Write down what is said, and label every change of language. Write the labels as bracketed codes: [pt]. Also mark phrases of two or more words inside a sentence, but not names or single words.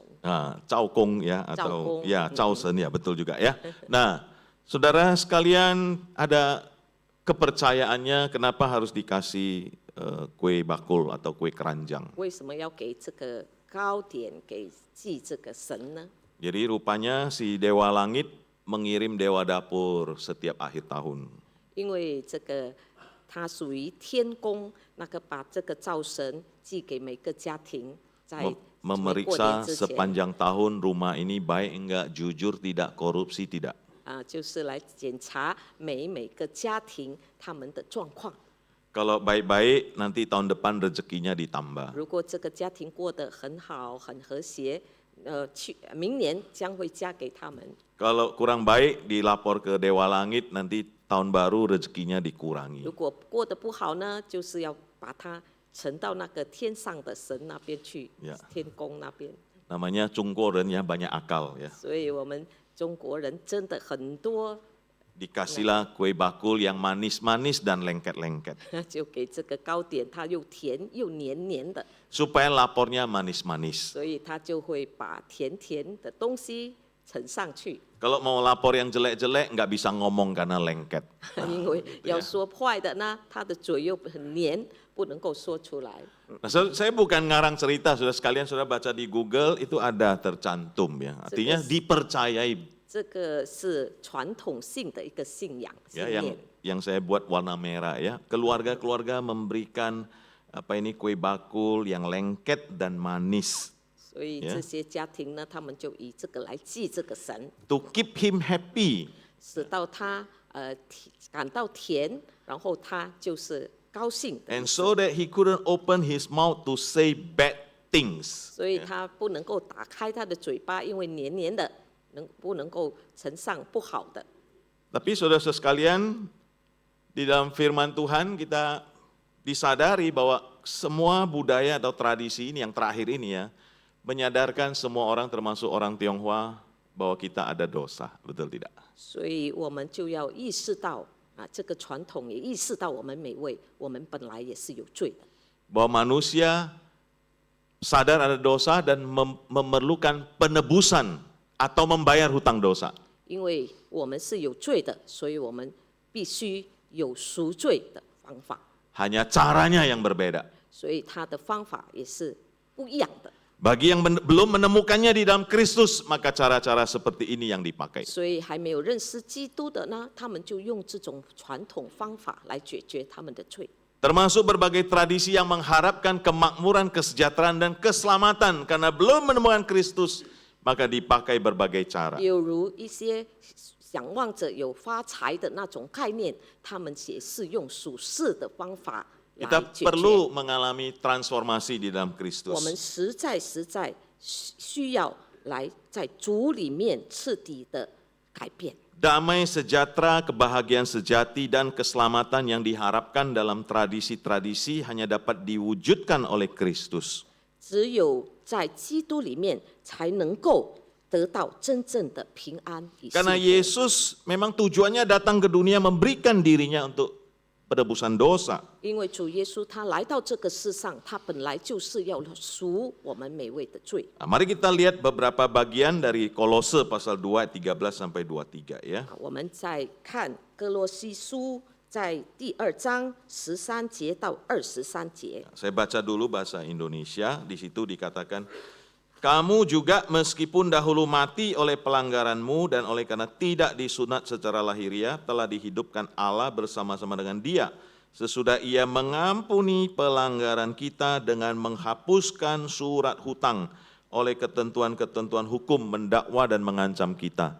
[id] Nah, Cao Kong ya atau Cao Kong. ya Cao Shen ya betul juga ya. Nah, saudara sekalian ada kepercayaannya kenapa harus dikasih kue bakul atau kue keranjang. [zh] 为什么要给这个糕点给祭这个神呢？ [id] Jadi rupanya si Dewa Langit mengirim Dewa Dapur setiap akhir tahun. [zh] 因为这个它属于天宫，那个把这个灶神寄给每个家庭，在 [id] Memeriksa [zh] 之前 [id] sepanjang tahun rumah ini baik enggak, jujur tidak, korupsi tidak. [zh] 就是来检查每个家庭他们的状况。 [id] Kalau baik-baik nanti tahun depan rezekinya ditambah. [zh] 如果这个家庭过得很好、很和谐，明年将会加给他们。 [id] Kalau kurang baik dilapor ke Dewa Langit, nanti tahun baru rezekinya dikurangi. [zh] 如果过得不好呢，就是要把它呈到那个天上的神那边去， [id] Ya. [zh] 天宫那边。 [id] Namanya Cungkoren ya, banyak akal ya. [zh] 所以我们中国人真的很多， [id] Dikasihlah kue bakul yang manis-manis dan lengket-lengket. [zh] 就给这个糕点，它又甜又黏黏的， [id] Supaya lapornya manis-manis. [zh] 所以他就会把甜甜的东西呈上去。 [id] Kalau mau lapor yang jelek-jelek nggak bisa ngomong karena lengket. [zh] 因为要说坏的呢，他的嘴又很黏，不能够说出来。 [id] Nah, saya bukan ngarang cerita, sudah sekalian sudah baca di Google itu ada tercantum ya. Artinya dipercayai [zh] 这个是传统性的一个信仰信 [id] ya [zh] 念。 [id] yang saya buat warna merah ya. Keluarga-keluarga memberikan kue bakul yang lengket dan manis [zh] 所以这些家庭呢，他们就以这个来祭这个神， [en] to keep him happy. [zh] 使到他感到甜，然后他就是高兴的。 [en] And so that he couldn't open his mouth to say bad things. [zh] 所以他不能够打开他的嘴巴，因为黏黏的，不能够呈上不好的。 [id] Tapi saudara-saudara sekalian, di dalam firman Tuhan kita disadari bahwa semua budaya atau tradisi ini yang terakhir ini ya, menyadarkan semua orang termasuk orang Tionghoa bahwa kita ada dosa, betul tidak? [zh] 所以我们就要意识到这个传统也意识到我们每位，我们本来也是有罪的。 [id] Bahwa manusia sadar ada dosa dan memerlukan penebusan atau membayar hutang dosa. [zh] 因为我们是有罪的，所以我们必须有赎罪的方法， [id] Hanya caranya yang berbeda. [zh] 所以他的方法也是不一样的。 [id] Bagi yang belum menemukannya di dalam Kristus, maka cara-cara seperti ini yang dipakai. [zh] 所以还没有认识基督的呢，他们就用这种传统方法来解决他们的罪。 [id] Termasuk berbagai tradisi yang mengharapkan kemakmuran, kesejahteraan, dan keselamatan. Karena belum menemukan Kristus, maka dipakai berbagai cara. [zh] 有如一些想望着有发财的那种概念，他们也是用属世的方法来 [id] Kita [zh] 解决。 [id] perlu mengalami transformasi di dalam [zh] 我们 [id] Kristus. [zh] 实在需要来在主里面彻底的改变。 [id] Damai sejahtera, kebahagiaan sejati, dan keselamatan yang diharapkan dalam tradisi-tradisi hanya dapat diwujudkan oleh Kristus. [zh] 只有在基督里面，才能够得到真正的平安与幸 [id] Karena [zh] 福。 [id] Yesus memang tujuannya datang ke dunia memberikan dirinya untuk penebusan dosa. [zh] 因为主耶稣他来到这个世上，他本来就是要赎我们每位的罪。 [id] Nah, mari kita lihat beberapa bagian dari Kolose pasal 2 ayat 13 sampai 23 ya. [zh] 我们再看哥罗西书在第2章13节到23节。 [id] Saya baca dulu bahasa Indonesia, di situ dikatakan, kamu juga meskipun dahulu mati oleh pelanggaranmu dan oleh karena tidak disunat secara lahiriah, telah dihidupkan Allah bersama-sama dengan Dia. Sesudah Ia mengampuni pelanggaran kita dengan menghapuskan surat hutang oleh ketentuan-ketentuan hukum, mendakwa dan mengancam kita.